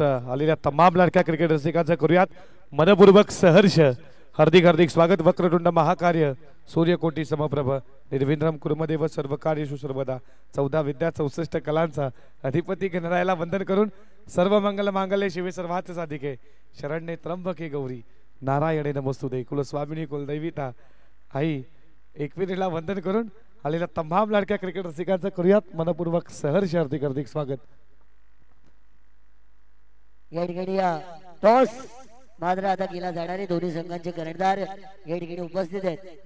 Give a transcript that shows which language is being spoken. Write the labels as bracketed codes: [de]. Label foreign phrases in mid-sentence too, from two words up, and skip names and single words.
[mr] आलेल्या तमाम लाडक्या क्रिकेट रसिकांचं करूयात मनपूर्वक सहर्ष हार्दिक हार्दिक स्वागत. [sa] वक्रतुंड महाकार्य सूर्यकोटी समप्रभ निर्विघ्नं कुर्मदेव सर्व कार्येषु सर्वदा [mr] 14 विद्या 64 कलांचा अधिपती गणरायाला वंदन करून [sa] सर्व मंगल मांगल्ये शिवे सर्वार्थ साधिके शरण्ये त्र्यंबके गौरी नारायणे नमोस्तुते [mr] कुलस्वामिनी कुलदैविता आई एकविरीला वंदन करून आलेल्या तमाम लाडक्या क्रिकेट रसिकांचं करूयात मनपूर्वक सहर्ष हार्दिक हार्दिक स्वागत. या ठिकाणी टॉस मात्र आता केला जाणारे दोन्ही संघांचे कर्णधार या ठिकाणी उपस्थित आहेत.